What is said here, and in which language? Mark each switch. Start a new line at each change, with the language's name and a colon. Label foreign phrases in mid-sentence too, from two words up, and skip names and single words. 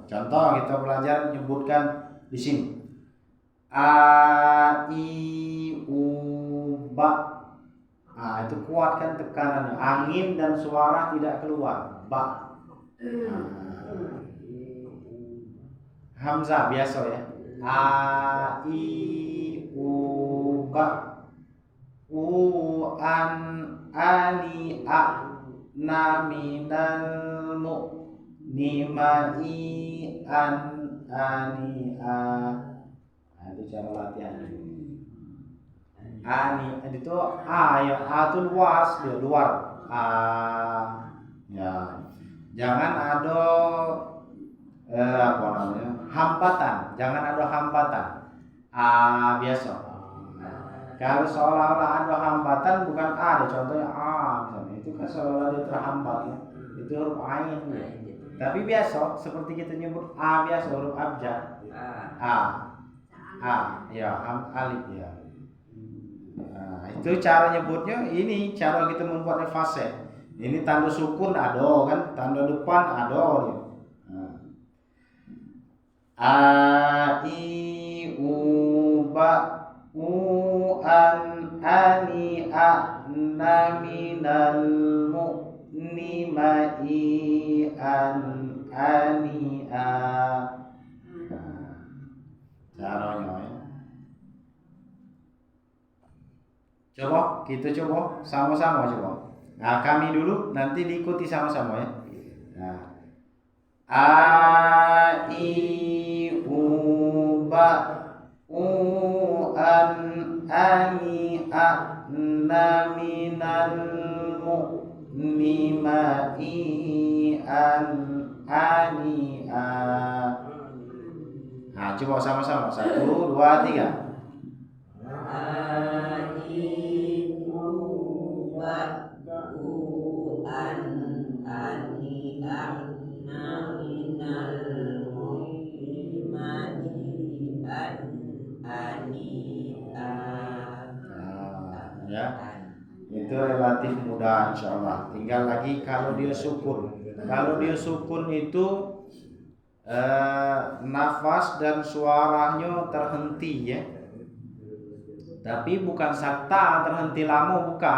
Indonesian: Contoh kita belajar menyebutkan di sini. A I U ba. Nah, itu kuat kan tekanannya. Angin dan suara tidak keluar. Ba. Hamzah biasa ya. A I U ba. U an ani a na minal mu ni ma i an ani a. Nah, itu cara latihan. Ani itu a ya, a itu luas, dia luar. A ya. Jangan ada apa namanya? Hambatan, jangan ada hambatan. A biasa. Kalau seolah-olah ada hambatan bukan A, contohnya A misalnya, itu kan seolah-olah dia terhambat ya. Itu huruf ain ya. Tapi biasa seperti kita nyebut A biasa, huruf abjad. A ya, alif ya. Nah, itu cara nyebutnya, ini cara kita membuatnya fasih. Ini tanda sukun ada kan, tanda depan ada dia. A I U ba u an ani a na minal mu ni ma i an ani a. Caranya ya. Coba kita coba sama-sama coba. Nah, kami dulu nanti diikuti sama-sama ya. Nah, a i u ba u an ani a na minal mu ni ma i an ani a. Nah, coba sama-sama. 1, 2, 3. A I U ba u an ani a na minal mu ni ma i an ani a. Ya, itu relatif mudah insyaallah. Tinggal lagi kalau dia sukun. Kalau dia sukun itu nafas dan suaranya terhenti ya. Tapi bukan sakta terhenti lama, bukan.